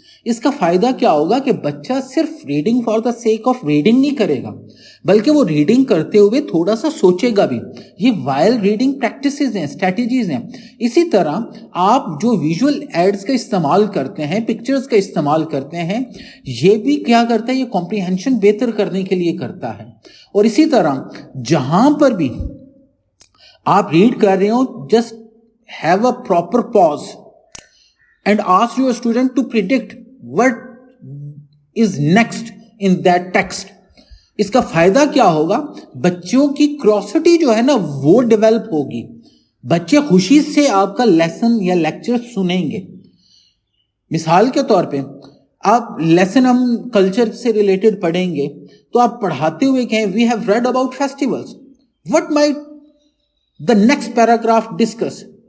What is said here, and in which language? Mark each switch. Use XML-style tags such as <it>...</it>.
<ur>اس کا فائدہ کیا ہوگا کہ بچہ صرف</ur> <en>reading for the sake of reading</en> <ur>نہیں کرے گا, بلکہ وہ ریڈنگ کرتے ہوئے تھوڑا سا سوچے گا بھی. یہ وائل ریڈنگ پریکٹسز ہیں, اسٹریٹجیز ہیں. اسی طرح آپ جو ویژول ایڈز کا استعمال کرتے ہیں, پکچرز کا استعمال کرتے ہیں, یہ بھی کیا کرتا ہے؟ یہ کمپریہنشن بہتر کرنے کے لیے کرتا ہے. اور اسی طرح جہاں پر بھی آپ ریڈ کر رہے ہو,</ur> <en>Just have a proper pause and ask your student to predict what is next in that text.</en> <ur>اس کا فائدہ کیا ہوگا؟ بچوں کی کیوریوسٹی جو ہے نا وہ ڈیولپ ہوگی. بچے خوشی سے آپ کا لیسن یا لیکچر سنیں گے. مثال کے طور پہ آپ لیسن ہم کلچر سے ریلیٹڈ پڑھیں گے تو آپ پڑھاتے ہوئے کہیں</ur> <en>we have read about festivals, what might the next paragraph discuss.</en>